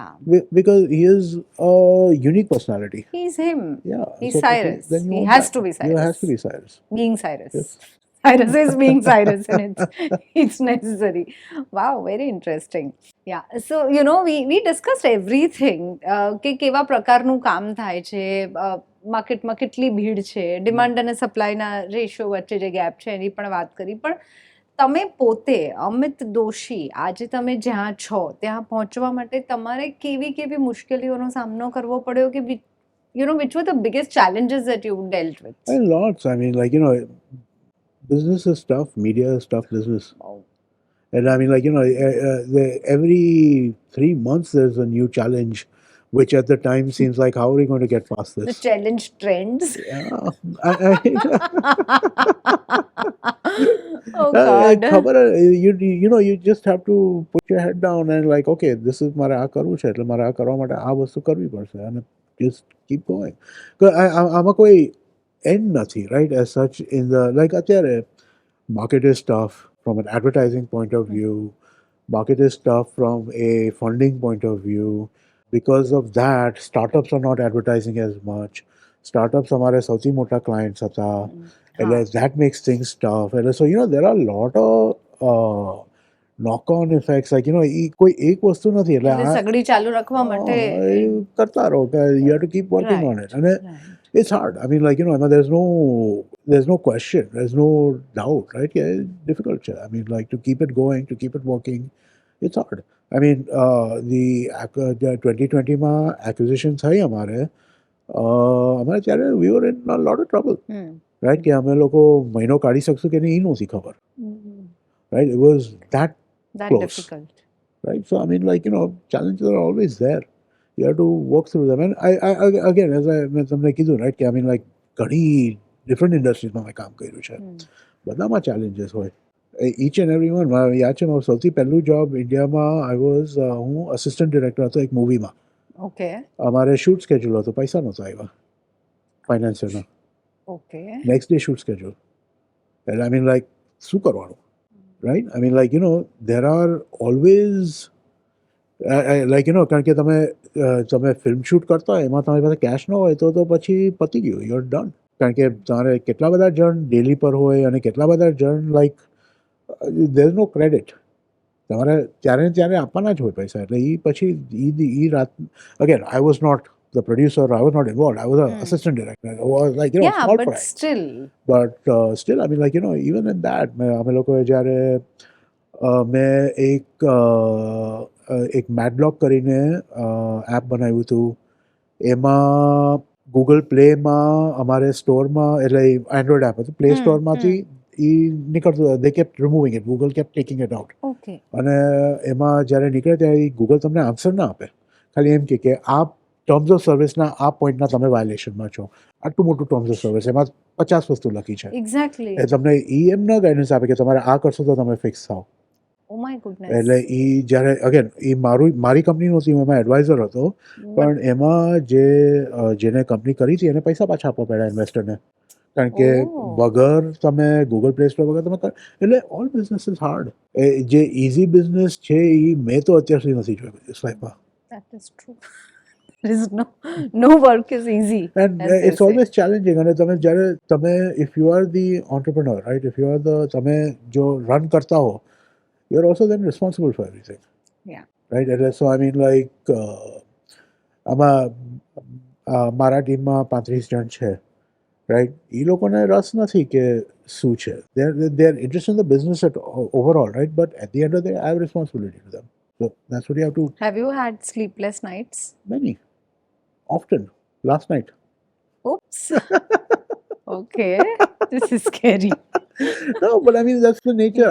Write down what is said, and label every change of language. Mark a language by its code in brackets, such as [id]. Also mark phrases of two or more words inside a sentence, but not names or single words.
[en] Because he is a unique personality. He's him. Yeah. He's so Cyrus. then you He want has that. to be He Cyrus. has to be Cyrus. Being Cyrus. Yes. Cyrus is being Cyrus, and it's necessary. Wow, very interesting. Yeah. So we discussed everything. [gu] કે કેવા પ્રકારનું કામ થાય છે, માર્કેટમાં કેટલી ભીડ છે, ડિમાન્ડ અને સપ્લાયના રેશિયો વચ્ચે જે ગેપ છે એની પણ વાત કરી. પણ તમે પોતે અમિત દોશી આજે તમે જ્યાં છો ત્યાં પહોંચવા માટે તમારે કેવી કેવી મુશ્કેલીઓનો સામનો કરવો પડ્યો કે [en] which were the biggest challenges that you dealt with? And lots. I mean, like, business is tough, media is tough business. Wow. And I mean, like, every 3 months there's a new challenge, which at the time seems like, how are we going to get past The this? challenge trends. Yeah. Oh God. ખબર you just have to put your head down and like okay this is [gu] મારે આ કરવું છે એટલે મારે આ કરવા માટે આ વસ્તુ કરવી પડશે અને [en] just keep going [gu] આમાં કોઈ [en] end નથી right as such in the like અત્યારે market is tough from an advertising point of view market is tough from a funding point of view because of that startups are not advertising as much startups [gu] અમારે સૌથી મોટા [en] clients હતા and that makes things tough and so there are a lot of knock on effects like [gu] એ કોઈ એક વસ્તુ નથી એટલે એટલે સગડી ચાલુ રાખવા માટે એ કરતા રહો કે [en] you have to keep working on it અને Right. it's hard. I mean, like, Emma, there's no question, there's no doubt, right? Yeah, it's difficult. I mean, like, to keep it going, to keep it working, it's hard. I mean, the 2020 માં acquisition [gu] થઈ અમારે ત્યારે [en] we were in a lot of trouble, Hmm. right? [gu] કે અમે લોકો મહિનો કાઢી શકશું કે નહીં એ નહોતી ખબર, [en] Hmm. right? It was that, That Close. difficult. right? So, I mean, like, challenges are always there. You have to work through them. And again, as [gu] મેં તમને કીધું, right, કે [en] I mean, like, [gu] ઘણી [en] different industries [gu] માં મેં કામ કર્યું છે. [en] Hmm. [gu] બધામાં challenges હોય. [en] Each and every one. [gu] મારે યાદ છે મારું સૌથી પહેલું જોબ ઇન્ડિયામાં હું અસિસ્ટન્ટ ડિરેક્ટર હતો એક મૂવીમાં. [en] Okay. [gu] અમારે શૂટ સ્કેડ્યુલ હતો, પૈસા નહોતા આવ્યા ફાઇનાન્સિયરના. [en] Okay. next day shoot schedule. એટલે I mean, like, [gu] શું કરવાનું? [en] Right? I mean, like, there are always like, [gu] કારણ કે તમે ફિલ્મ શૂટ કરતા હોય એમાં તમારી પાસે કેશ ન હોય તો પછી પતી ગયું, [en] you are done. [gu] કારણ કે તમારે કેટલા બધા જણ ડેલી પર હોય અને કેટલા બધા જણ [en] like there is no credit. [gu] તમારે ત્યારે ને ત્યારે આપવાના જ હોય પૈસા. એટલે એ પછી એ રાત [en] again I was not the producer, I was not involved. I was an assistant director. I was like, Yeah, small but fry. still. But still, I mean, like, even in that, [gu] અમે લોકોએ જ્યારે મેં એક મેડબ્લોક કરીને એપ બનાવ્યું હતું. એમાં ગૂગલ પ્લેમાં અમારે સ્ટોરમાં એટલે એન્ડ્રોઈડ એપ હતું, પ્લે સ્ટોરમાંથી એ નીકળતું [en] they kept removing it, Google kept taking it out. [gu] Okay. અને એમાં જ્યારે નીકળે ત્યારે ગૂગલ તમને આન્સર ના આપે, ખાલી એમ કે આ [en] terms of service [gu] આ પોઈન્ટના તમે વાયોલેશનમાં છો. આટલું મોટું [en] terms of service, [gu] એમાં 50 વસ્તુ લખી છે. Exactly. એ તમને એમ ન ગાઈડન્સ આપે કે તમારે આ કરશો તો તમે ફિક્સ થાવ. Oh my goodness. એટલે જ્યારે અગેન મારી કંપની નહોતી, હું એમાં એડવાઇઝર હતો, પણ એમાં જેને કંપની કરી હતી એને પૈસા પાછા આપવા પડ્યા ઇન્વેસ્ટરને. કારણ કે વગર તમે ગૂગલ પ્લે સ્ટોર વગર તમે એટલે [en] all business is hard. [gu] જે [en] easy business [gu] છે એ મેં તો અત્યાર સુધી નથી જોયું લાઈફમાં. [en] That is true. There is no work is easy. And it's always challenging. [gu] અને તમે [en] if you are the entrepreneur, right, if you are [gu] તમે જો રન કરતા હો, [en] you are also then responsible for everything. Yeah. Right? એટલે so I mean, like, [gu] આમાં મારા ટીમમાં 35 જણ છે, રાઈટ. એ લોકોને રસ નથી કે શું છે, [en] they are interested in the business overall, right, but at the end of the day I have responsibility to them. So that's what you have to. Have you had sleepless nights? Many. Often. Last night. Oops. Okay. This is scary. No, but I mean, that's the nature.